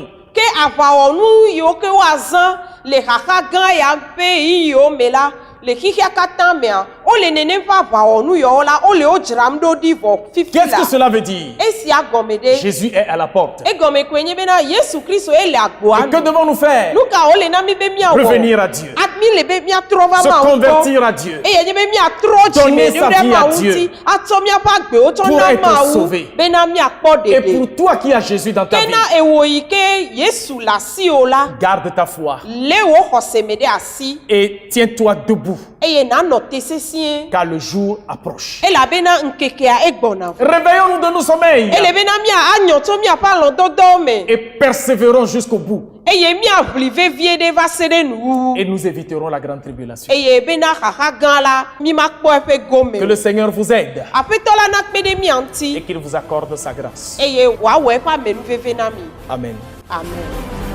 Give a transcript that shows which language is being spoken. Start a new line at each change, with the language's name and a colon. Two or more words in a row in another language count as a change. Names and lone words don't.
Ewe: Ke aʋawɔnu yiwo ke woazã le xaxa gã ya ƒe ɣeyiɣiwo me la, le xixia katã mea, wole nenem ƒe aʋawɔnu yawo la, wole wo dzram ɖo ɖi vɔ fifi
French: Qu'est-ce que
Ewe: la.
French: cela veut dire?
Ewe: Esia gɔme ɖe.
French: Jésus est à la porte.
Ewe: Egɔme koe nye bena Yesu Kristo ele agboa
French: Et que
Ewe: nu.
French: devons-nous faire?
Ewe: Nu ka wole na mi be miawɔ?
French: Revenir à Dieu.
Ewe: Mi le be miatrɔ va
French: Se
Ewe: Mawu
French: convertir
Ewe: gbɔ.
French: à Dieu.
Ewe: Eye nye be miatrɔ
French: Donner
Ewe: dzime
French: sa
Ewe: ɖe
French: vie à
Ewe: Mawu
French: Dieu.
Ewe: ŋuti, atsɔ miaƒe agbewo tsɔ
French: Pour
Ewe: na
French: être
Ewe: Mawu
French: sauvé.
Ewe: bena miakpɔ
French: Et
Ewe: ɖeɖe.
French: pour toi qui as Jésus dans ta vie,
Ewe: Kena ewo yi ke Yesu le asiwò la,
French: garde ta foi
Ewe: lé wo xɔseme ɖe asi
French: et tiens-toi debout,
Ewe: eye nanɔ te sesĩe.
French: car le jour approche.
Ewe: Elabena ŋkekea egbɔna.
French: Réveillons-nous de nos sommeils
Ewe: Ele bena anyɔ tso miaƒe alɔdɔdɔwo me
French: et persévérons jusqu'au bout.
Ewe: eye miaʋli vevie ɖe va se ɖe nuwuwu.
French: Et nous éviterons la grande tribulation.
Ewe: Eye bena xaxa gã la mi makpɔ eƒe gome
French: Que
Ewe: o.
French: le Seigneur vous aide
Ewe: Aƒetɔ la nakpe ɖe mia
French: et
Ewe: ŋuti
French: qu'il vous accorde sa grâce.
Ewe: eye wòawɔ eƒe amenuveve na mi. Amen. Amen.